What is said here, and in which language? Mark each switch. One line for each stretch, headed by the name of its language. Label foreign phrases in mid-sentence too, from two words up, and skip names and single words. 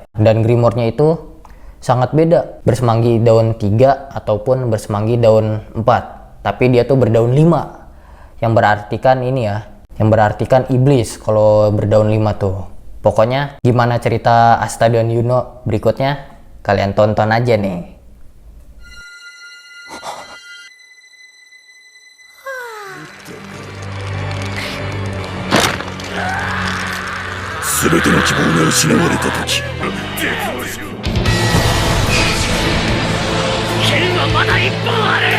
Indonesian: Dan Grimoire-nya itu sangat beda, bersemanggi daun 3 ataupun bersemanggi daun 4. Tapi dia tuh berdaun 5, yang berartikan ini ya, yang berartikan iblis kalau berdaun 5 tuh. Pokoknya gimana cerita Asta dan Yuno berikutnya, kalian tonton aja nih.
Japanese: 全ての希望が失われた時、剣はまだ一本ある。